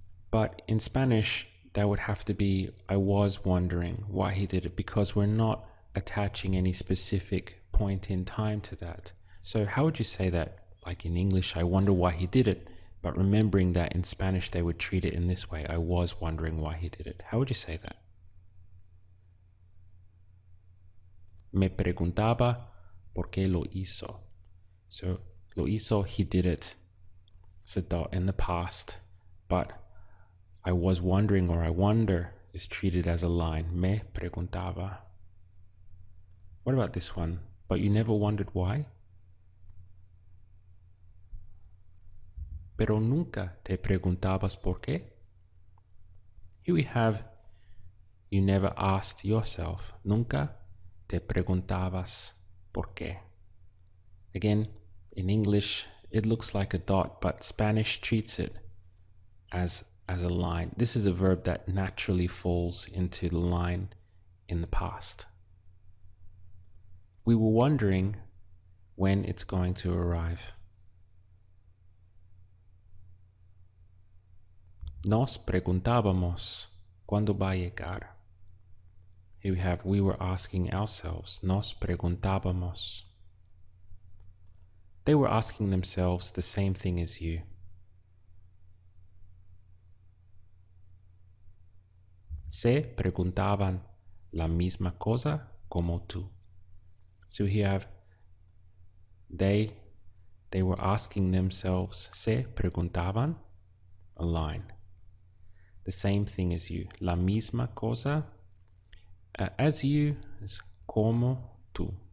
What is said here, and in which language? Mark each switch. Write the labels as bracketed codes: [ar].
[en] But in Spanish, that would have to be, I was wondering why he did it, because we're not attaching any specific point in time to that. So how would you say that? Like in English, I wonder why he did it, but remembering that in Spanish they would treat it in this way, I was wondering why he did it. How would you say that? [es] Me preguntaba por qué lo hizo. [en] So [es] lo hizo, [en] he did it. It's a dot in the past, but I was wondering or I wonder is treated as a line. [es] Me preguntaba. [en] What about this one? But you never wondered why? [es] Pero nunca te preguntabas por qué? [en] Here we have you never asked yourself. [es] Nunca te preguntabas por qué. [en] Again, in English, it looks like a dot, but Spanish treats it as a line. This is a verb that naturally falls into the line in the past. we were wondering when it's going to arrive. [es] Nos preguntábamos cuándo va a llegar. [en] Here we have, we were asking ourselves. [es] Nos preguntábamos. [en] They were asking themselves the same thing as you. [es] Se preguntaban la misma cosa como tú. [en] So here we have, they were asking themselves. [es] Se preguntaban, [en] a line. The same thing as you. [es] La misma cosa [en] as you is [es] como tú.